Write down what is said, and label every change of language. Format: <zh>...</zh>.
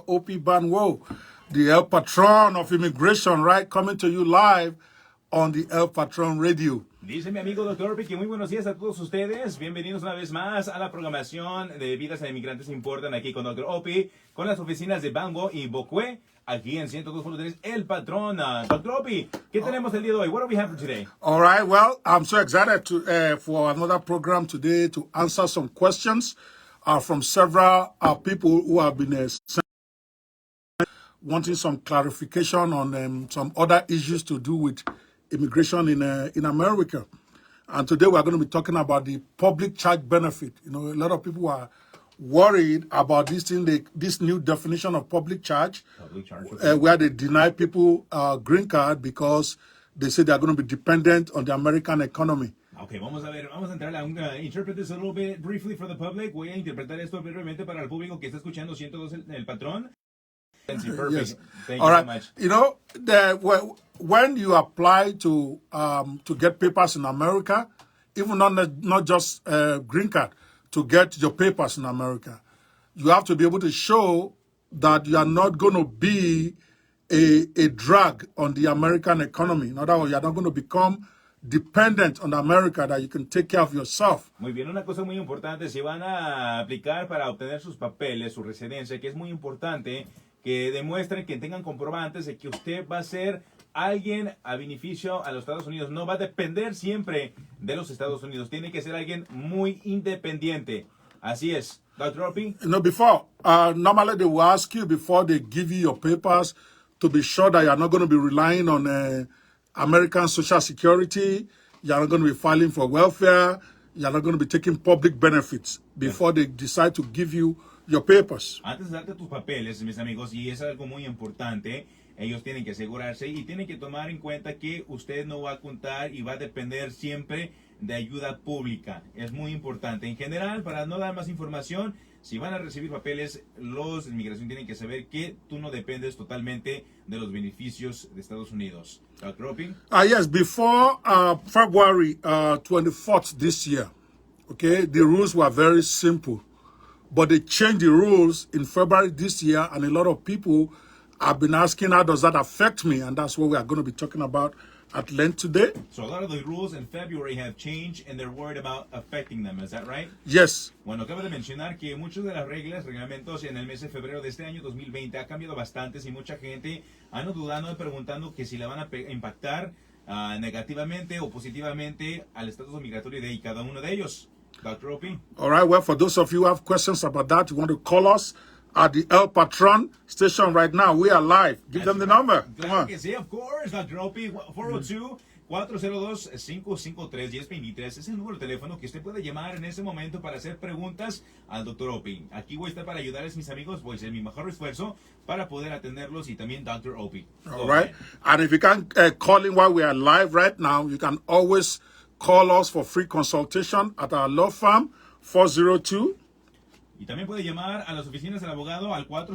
<en>Ope Banwo, the El Patron of Immigration, right? Coming to you live on the El Patron Radio.</en> <es>Dice mi amigo Dr. Ope que muy buenos días a todos ustedes. Bienvenidos una vez más a la programación de Vidas a Inmigrantes Importan aquí con Dr. Ope, con las oficinas de Banwo y Bocue, aquí en 102.3 El Patrón. Dr. Ope, ¿qué tenemos el día de hoy?</es> <en>What do we have for today? All right, well, I'm so excited for another program today to answer some questions from several people who have been wanting some clarification on some other issues to do with immigration in America. And today we're going to be talking about the public charge benefit. You know, a lot of people are worried about this thing, this new definition of public charge, where they deny people green card because they say they're going to be dependent on the American economy. Ok,</en> <es>vamos a entrar a un</es> <en>interpret this a little bit briefly for the public.</en> <es>Voy a interpretar esto brevemente para el público que está escuchando 102 el patrón.</es> <en>Perfect. Yes. Thank All you right. so much. You know, when you apply to get papers in America, even not just green card, to get your papers in America, you have to be able to show that you are not going to be a drag on the American economy. In other words, you are not going to become dependent on America, that you can take care of yourself.</en> <es>Muy bien, una cosa muy importante, si van a aplicar para obtener sus papeles, su residencia, que es muy importante que demuestren, que tengan comprobantes de que usted va a ser alguien a beneficio a los Estados Unidos. No va a depender siempre de los Estados Unidos. Tiene que ser alguien muy independiente. Así es. Dr. Ope?</es> <en>You know, before, normally they will ask you before they give you your papers to be sure that you are not going to be relying on American Social Security, you are not going to be filing for welfare, you are not going to be taking public benefits before they decide to give you your papers.</en> <es>Antes de darte tus papeles, mis amigos, y es algo muy importante, ellos tienen que asegurarse y tienen que tomar en cuenta que usted no va a contar y va a depender siempre de ayuda pública. Es muy importante. En general, para no dar más información, si van a recibir papeles, los de inmigración tienen que saber que tú no dependes totalmente de los beneficios de Estados Unidos. Dr. Ope?</es> <en>Yes, before February 24th this year, okay, the rules were very simple. But they changed the rules in February this year, and a lot of people have been asking, how does that affect me? And that's what we are going to be talking about at length today. So a lot of the rules in February have changed and they're worried about affecting them. Is that right? Yes.</en> <es>Bueno, acabo de mencionar que muchas de las reglas, reglamentos en el mes de febrero de este año 2020 ha cambiado bastantes y mucha gente anda dudando y preguntando que si la van a impactar negativamente o positivamente al estatus migratorio de cada uno de ellos. Dr. Ope?</es> <en>All right, well, for those of you who have questions about that, you want to call us at the El Patron station right now. We are live. Give them the number. Come on.</en> <es>Que sí,</es> <en>of course,</en> <es>Dr. Ope, 402-402-553-1023 es el número de teléfono que usted puede llamar en ese momento para hacer preguntas al Dr. Ope. Aquí voy a estar para ayudarles, mis amigos. Voy a hacer mi mejor esfuerzo para poder atenderlos y también Dr. Ope.</es> <en>All right. And if you can't call in while we are live right now, you can always call us for free consultation at our law firm, 402.</en> <es>Y también puede llamar a las oficinas del abogado al</es>